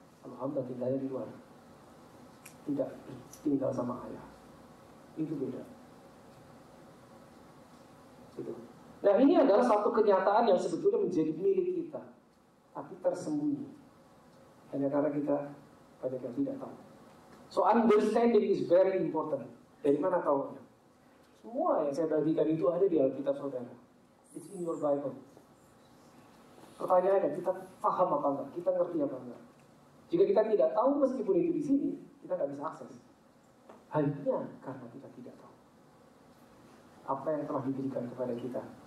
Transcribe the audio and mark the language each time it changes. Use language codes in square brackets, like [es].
[id] Kalau hamba tinggalnya di luar, tidak tinggal sama ayah. Itu beda. Gitu. Nah, ini adalah satu kenyataan yang sebetulnya menjadi milik kita, tapi tersembunyi. Hanya karena kita banyak yang tidak tahu. [en] So understanding is very important. [id] Dari mana tahunya? Semua yang saya bagikan itu ada di Alkitab saudara. [en] It's in your Bible. [id] Pertanyaannya, kita paham apa enggak? Kita ngerti apa enggak? Jika kita tidak tahu meskipun itu di sini, kita nggak bisa akses. Hanya karena kita tidak tahu apa yang telah diberikan kepada kita.